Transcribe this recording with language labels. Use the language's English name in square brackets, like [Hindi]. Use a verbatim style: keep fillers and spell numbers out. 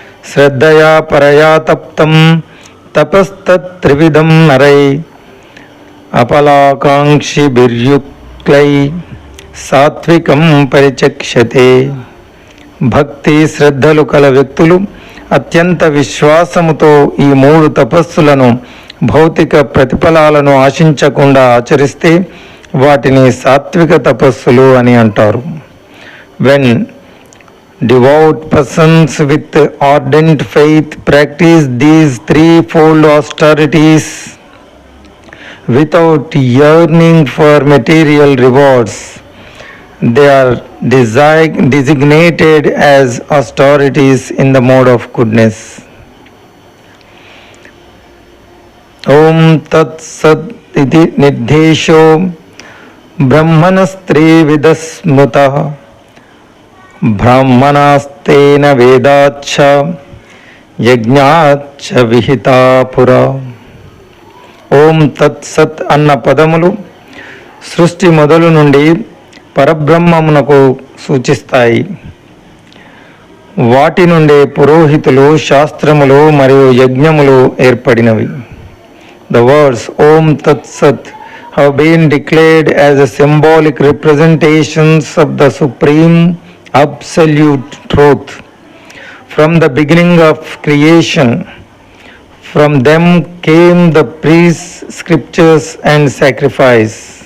[Sanskrit] శ్రద్ధయా పరయా తప్తం తపస్తత్త్రివిధం నరై అపలాకాంక్షి బిర్యుక్లై సాత్వికం పరిచక్షతే. [Telugu] భక్తి శ్రద్ధలు కల వ్యక్తులు అత్యంత విశ్వాసముతో ఈ మూడు తపస్సులను భౌతిక ప్రతిఫలాలను ఆశించకుండా ఆచరిస్తే వాటిని సాత్విక తపస్సులు అని అంటారు. [English] When devout persons with ardent faith practice these threefold austerities without yearning for material rewards, they are desi- designated as austerities in the mode of goodness. [Sanskrit] ఓం తత్ సత్ ఇది నిర్దేశో బ్రహ్మణస్త్రీవిధ స్మృత బ్రాహ్మణాస్తేన వేదాచ్చ యజ్ఞాచ్చ విహితా పురా. [Telugu] ఓం తత్ సత్ అన్న పదములు సృష్టి మొదలు నుండి పరబ్రహ్మమునకు సూచిస్తాయి. వాటి నుండే పురోహితులు, శాస్త్రములు మరియు యజ్ఞములు ఏర్పడినవి. [English] The words Om Tat Sat have been declared as a symbolic representations of the Supreme Absolute Truth. From the beginning of creation, from them came the priests, scriptures and sacrifice.